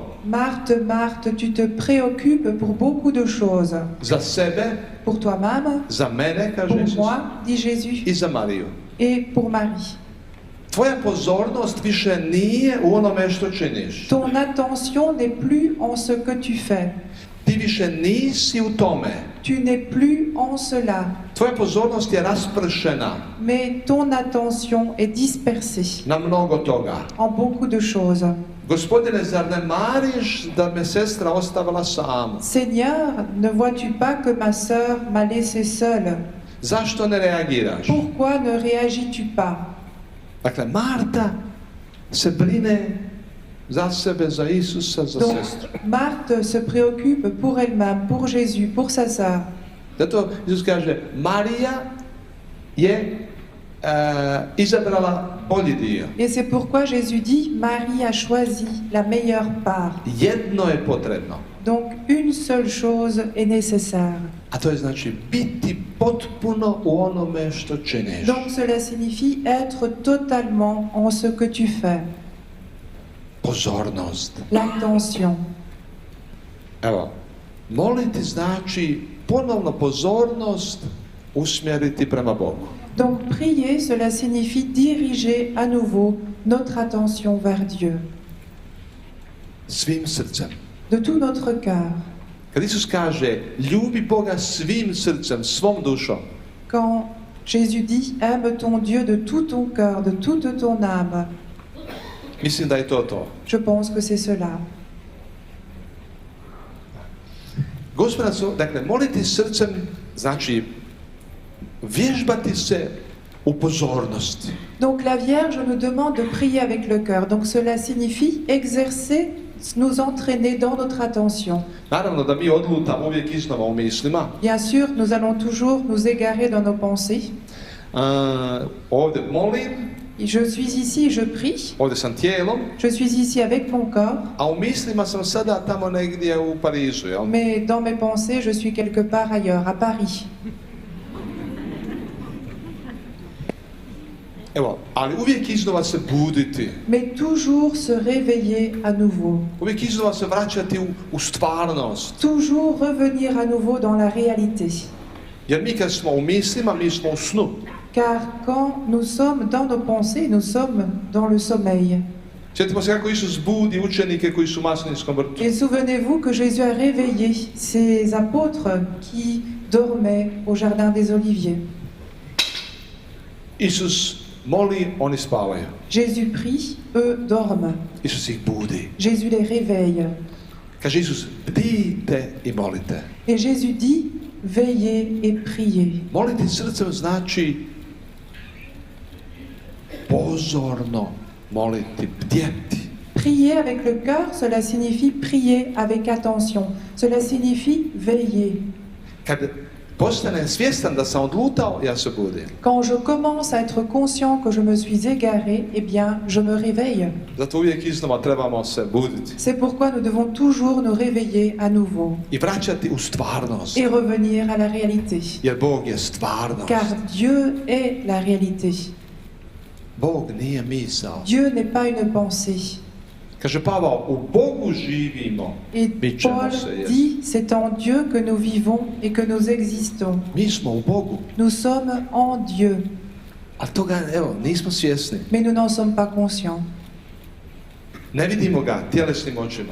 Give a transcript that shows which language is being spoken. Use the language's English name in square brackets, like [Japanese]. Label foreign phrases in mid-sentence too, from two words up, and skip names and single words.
[French] Marthe, Marthe, tu te préoccupes pour beaucoup de choses. [Croatian] Za sebe, [French] Pour toi-même, [Croatian] za mene, kaže [French] pour [Croatian] Isus, [French] moi, dit Jésus, [Croatian] i za Mariju. [French] et pour Marie. [Croatian] Tvoja pozornost više nije u onome što činiš. [French] Ton attention n'est plus en ce que tu fais. [Croatian] Ti više nisi u tome. [French] Tu n'es plus en cela. [Croatian] Tvoja pozornost je raspršena [French] Mais ton attention est dispersée [Croatian] na mnogo toga. [French] en beaucoup de choses. [Croatian] Gospodine, zar ne mariš da me sestra ostavila samu? [French] Seigneur, ne vois-tu pas que ma sœur m'a laissé seule? [Croatian] Zašto ne reagiraš? [French] Pourquoi ne réagis-tu pas? [Croatian] Dakle, Marta se brine za sebe, za Isusa, za [French] Donc, [Croatian] sestru. [French] Marthe se préoccupe pour elle-même, pour Jésus, pour sa sœur. [Croatian] Zato Isus kaže, Marija je izabrala bolji dio. [French] Et c'est pourquoi Jésus dit, Marie a choisi la meilleure part. [Croatian] Jedno je potrebno, [French] Donc, une seule chose est nécessaire. [Croatian] a to je znači biti potpuno u onome što činiš. [French] Donc, cela signifie être totalement en ce que tu fais. [Croatian] Pozornost. [French] L'attention. [Croatian] Evo, moliti znači ponovno pozornost usmjeriti prema Bogu. [French] Donc, prier, cela signifie diriger à nouveau notre attention vers Dieu. [Croatian] Svim srcem. [French] De tout notre cœur. [Croatian] Kad Isus kaže, ljubi Boga svim srcem, svom dušom, [French] Quand Jésus dit, aime ton Dieu de tout ton cœur, de toute ton âme, [Croatian] mislim da je to to. [French] je pense que c'est cela. [Croatian] Gospodac, dakle, moliti srcem znači vježbati se u pozornosti. [French] Donc la Vierge nous demande de prier avec le cœur. Donc cela signifie exercer, nous entraîner dans notre attention. [Croatian] Naravno da mi odlutamo uvijek iznova u mislima. [French] Bien sûr, nous allons toujours nous égarer dans nos pensées. [Croatian] Ovdje molim, [French] Je suis ici, je prie. [Croatian] ovdje sam tijelom, [French] Je suis ici avec mon corps. [Croatian] a u mislima sam sada tamo negdje u Parizu, jel? [French] Mais dans mes pensées, je suis quelque part ailleurs, à Paris. [Croatian] Evo, ali uvijek iznova se buditi, [French] Mais toujours se réveiller à nouveau. [Croatian] uvijek iznova se vraćati u stvarnost. [French] Toujours revenir à nouveau dans la réalité. [Croatian] Jer mi kad smo u mislima, mi smo u snu. [French] Car quand nous sommes dans nos pensées, nous sommes dans le sommeil. [Croatian] Sjetimo se kako Isus budi učenike koji su u Masliničkom vrtu. [French] Et souvenez-vous que Jésus a réveillé ses apôtres qui dormaient au jardin des Oliviers. [Croatian] Isus moli, oni spavaju. [French] Jésus prie, eux dorment. [Croatian] Isus ih budi. [French] Jésus les réveille. [Croatian] Kaže Isus, bdijte i molite. [French] Et Jésus dit, veillez et priez. [Croatian] Moliti srcem znači pozorno moliti, bdjeti. [French] Prier avec le cœur, cela signifie prier avec attention. Cela signifie veiller. [Croatian] Kad postanem svjestan da sam odlutao, ja se budim. [French] Quand je commence à être conscient que je me suis égaré, eh bien, je me réveille. [Croatian] Zato uvijek iznova trebamo se buditi [French] C'est pourquoi nous devons toujours nous réveiller à nouveau [Croatian] i vraćati u stvarnost. [French] et revenir à la réalité. [Croatian] Jer Bog je stvarnost. [French] Car Dieu est la réalité. [Croatian] Bog nije misao. [French] Dieu n'est pas une pensée. [Croatian] Kaže Pavao, u Bogu živimo. [French] Et [Croatian] Bit ćemo [French] Paul [Croatian] se, jest. [French] dit, c'est en Dieu que nous vivons et que nous existons. [Croatian] Mi smo u Bogu. [French] Nous sommes en Dieu, [Croatian] A toga, evo, nismo svjesni. [French] mais nous n'en sommes pas conscients. [Croatian] Ne vidimo ga tjelesnim očima.